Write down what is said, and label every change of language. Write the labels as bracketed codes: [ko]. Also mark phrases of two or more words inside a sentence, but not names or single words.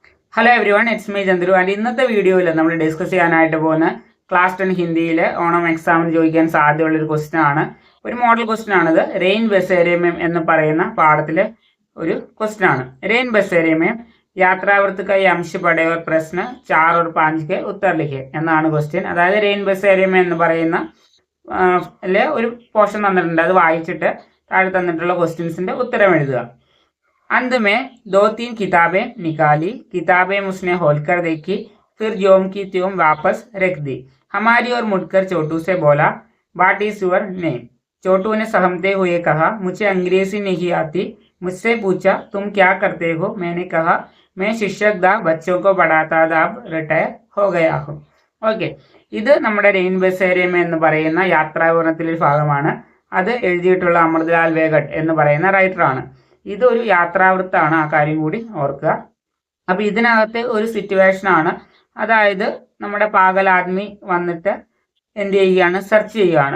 [en] Hello everyone, it's me Chandru. [ml] ആൻഡ് ഇന്നത്തെ വീഡിയോയിൽ നമ്മൾ ഡിസ്കസ് ചെയ്യാനായിട്ട് പോകുന്ന ക്ലാസ് 10 ഹിന്ദിയിലെ ഓണം എക്സാമിന് ചോദിക്കാൻ സാധ്യതയുള്ളൊരു ക്വസ്റ്റ്യൻ ആണ്. ഒരു [en] model question [ml] ആണിത്. रेन बसेरे में എന്ന് പറയുന്ന പാഠത്തിലെ ഒരു ക്വസ്റ്റ്യൻ ആണ്. [hi] रेन बसेरे में यात्रावृत्त का ये अंश पढ़े और प्रश्न 4 और 5 के उत्तर लिखे [ml] എന്നാണ് ക്വസ്റ്റ്യൻ. അതായത് रेन बसेरे में എന്ന് പറയുന്ന ഒരു പോർഷൻ തന്നിട്ടുണ്ട്. അത് വായിച്ചിട്ട് താഴെ തന്നിട്ടുള്ള ക്വസ്റ്റ്യൻസിന്റെ ഉത്തരം എഴുതുക. [hi] अंत में 2-3 किताबें निकाली, किताबें उसने खोलकर देखी, फिर ज्यों की त्यों वापस रख दी. हमारी ओर मुड़कर छोटू से बोला, [en] What is your name? [hi] छोटू ने सहमते हुए कहा, मुझे अंग्रेजी नहीं आती. मुझसे पूछा, तुम क्या करते हो? मैंने कहा, मैं शिक्षक था, बच्चों को पढ़ाता था, अब रिटायर हो गया हूँ. [ml] ഓക്കെ, ഇത് നമ്മുടെ റെയിൻ ബസേരിയം എന്ന് പറയുന്ന യാത്രാവിവരണത്തിലൊരു ഭാഗമാണ്. അത് എഴുതിയിട്ടുള്ള അമൃതലാൽ വേഗട്ട് എന്ന് പറയുന്ന റൈറ്ററാണ്. ഇതൊരു യാത്രാവൃത്താണ്, ആ കാര്യം കൂടി ഓർക്കുക. അപ്പോൾ ഇതിനകത്തെ ഒരു സിറ്റുവേഷൻ ആണ്. അതായത് നമ്മുടെ [hi] पागल आदमी [ml] വന്നിട്ട് എന്ത് ചെയ്യുകയാണ്, സെർച്ച് ചെയ്യുകയാണ്.